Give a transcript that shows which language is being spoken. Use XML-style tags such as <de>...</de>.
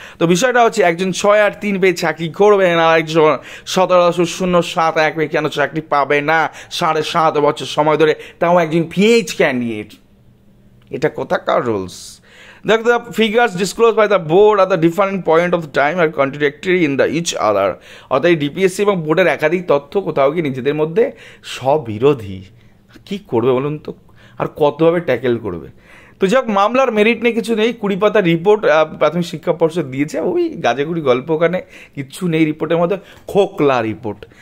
<bn>তো বিষয়টা হচ্ছে একজন 683 পেয়ে চাকরি করবেন, আর একজন 17.071 পেয়ে কেন চাকরি পাবে না 7.5 বছর সময় ধরে, তাও একজন পিএইচ ক্যান্ডিডেট? এটা কোথাকার rules?</bn> <en>That the figures disclosed by the board at the different point of time are contradictory in the each other।</en> <bn>অর্থাৎ ডিপিএসসি এবং বোর্ডের একাধিক তথ্য কোথাও কি নিজেদের মধ্যে স্ববিরোধী। কি করবে বলুন তো, আর কতভাবে ট্যাকেল করবে? তো যাক, মামলার মেরিট নিয়ে কিছু নেই, 20 পাতা রিপোর্ট প্রাথমিক শিক্ষা পর্ষদ দিয়েছে, ওই গাজাগুড়ি গল্প, ওখানে কিচ্ছু নেই রিপোর্টের মধ্যে, খোকলা রিপোর্ট।</bn>